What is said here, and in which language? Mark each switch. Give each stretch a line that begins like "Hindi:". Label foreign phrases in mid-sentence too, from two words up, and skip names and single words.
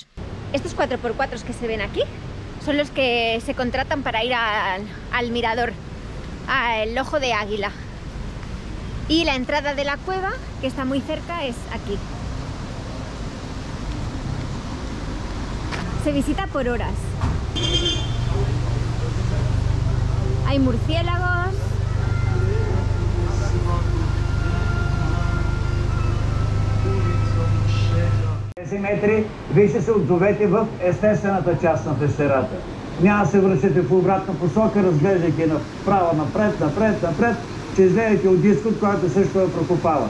Spanish: Estos 4x4 que se ven aquí son los que se contratan para ir al mirador, al Ojo de Águila. Y la entrada de la cueva, que está muy cerca, es aquí. Se visita por horas. Hay murciélagos.
Bulgarian: Тези метри вие ще се отзовете в естествената част на пещерата. Няма да се връщате в обратна посока, разглеждайки направо, напред, че излезете от дискот, който също е прокопава.